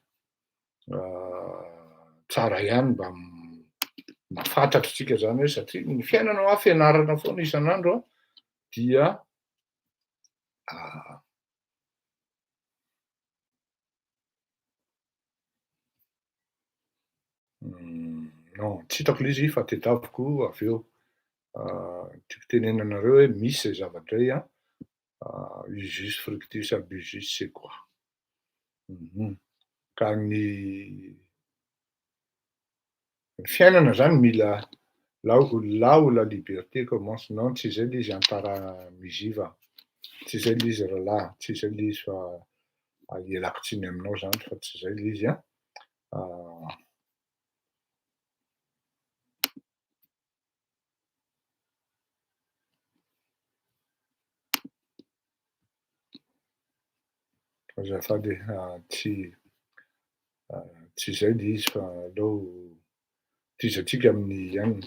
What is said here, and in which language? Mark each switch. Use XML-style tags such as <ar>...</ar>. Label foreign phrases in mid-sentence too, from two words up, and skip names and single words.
<mg>tsara ihany mba mahafantatra tsika zany hoe satria ny fiainana fianarana foana isan'andro dia non tsy hitako le izy fa tediaviko avy eo tiako tenena anareo hoe misy zay zavatra zay</mg> <la>usus fructus abusus</la> <fr>c'est quoi?</fr> <mg>Ka ny fiainana zany mila</mg> <fr>là où la liberté commence,</fr> <mg>non tsy zay le izy antara miziva, tsy zay le izy rahalahy, tsy zay le izy fa ialako tsiny aminao zany fa tsy zay le izy azafady tsy zay le izy fa aleo tizatsika amin'ny ihany</mg>